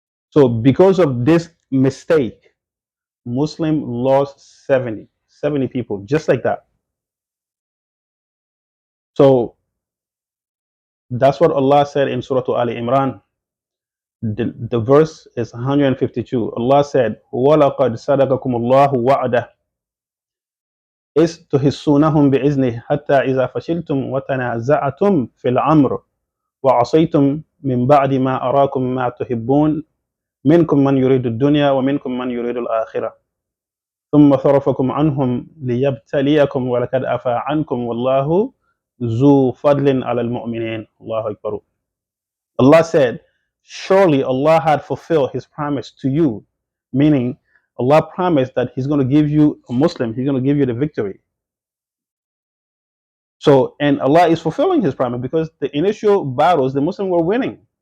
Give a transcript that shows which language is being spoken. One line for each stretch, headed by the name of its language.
English: So because of this mistake, Muslim lost 70 people, just like that. So that's what Allah said in Surah Ali Imran. The verse is 152. Allah said,
Arabic: وَلَقَدْ صَدَقَكُمُ اللَّهُ وَعْدَهُ إِذْ تُحِسُّونَهُمْ بِإِذْنِهِ حَتَّى إِذَا فَشِلْتُمْ وَتَنَازَعْتُمْ فِي الْأَمْرِ وَعَصَيْتُمْ مِنْ بَعْدِ مَا أَرَاكُمْ مَا تُحِبُّونَ منكم من يريد الدنيا ومنكم من يريد الآخرة ثم صرفكم عنهم ليبتليكم ولقد عفا عنكم والله ذو فضل على المؤمنين. الله أكبر.
English: Allah said, surely Allah had fulfilled his promise to you, meaning Allah promised that he's going to give you a Muslim, he's going to give you the victory. So, and Allah is fulfilling his promise because the initial battles, the Muslims were winning.